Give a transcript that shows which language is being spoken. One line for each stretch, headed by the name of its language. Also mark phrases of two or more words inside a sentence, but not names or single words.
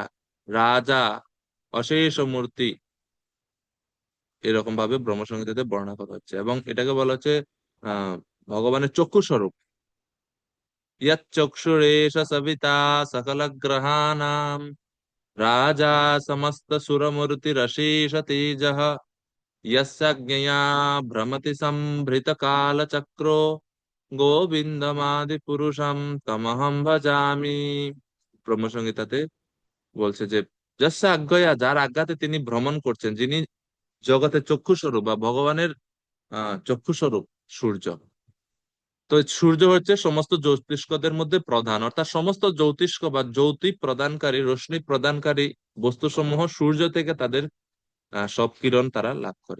Bangla: রাজা, অশেষ মূর্তি, এরকম ভাবে ব্রহ্মসংহিতাতে বর্ণনা করা হচ্ছে। এবং এটাকে বলা হচ্ছে আহ ভগবানের চক্ষু স্বরূপ।
Sanskrit: इयात चक्षुरेश सविता सकल ग्रहानाम राजा समस्त सुरमूर्ति रशेष तेजः यस्यज्ञया भ्रमति संभृत काल चक्रो गोविन्दमादि पुरुषम तमहम भजामि।
Bangla: ব্রহ্মসংহিতাতে বলছে যে
Sanskrit: यस्य आज्ञया,
Bangla: যার আজ্ঞাতে তিনি ভ্রমণ করছেন, যিনি জগতের চক্ষু স্বরূপ বা ভগবানের চক্ষু স্বরূপ সূর্য। তো সূর্য হচ্ছে সমস্ত জ্যোতিষ্কদের মধ্যে প্রধান, অর্থাৎ সমস্ত জ্যোতিষ্ক বা জ্যোতি প্রদানকারী, রশ্মি প্রদানকারী বস্তুসমূহ সূর্য থেকে তাদের সব কিরণ তারা লাভ করে।